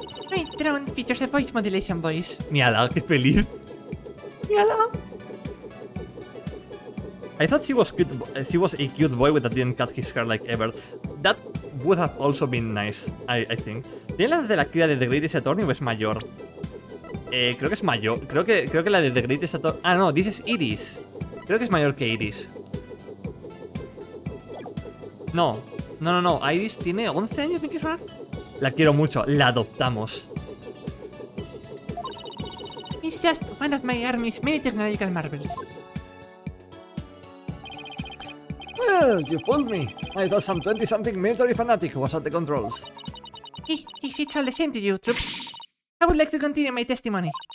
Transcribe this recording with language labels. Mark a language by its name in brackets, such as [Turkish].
[English] My drone features a voice modulation voice. [Spanish] Mírala, qué feliz. [English] Hello. I thought she was cute. She was a cute boy that didn't cut his hair like ever. That would have also been nice, I think. [Spanish] ¿Tiene la de la cría de The Greatest Attorney o es mayor? Creo que es mayor. Creo que la de The Greatest Attorney... Ah, no, dices Iris. Creo que es mayor que Iris. No. Iris tiene 11 años, ¿me quieres sonar? La quiero mucho. La adoptamos. [English] It's just one of my army's many technological marvels. Well, you fooled me. I thought some 20-something military fanatic was at the controls. If it's all the same to you, troops, I would like to continue my testimony.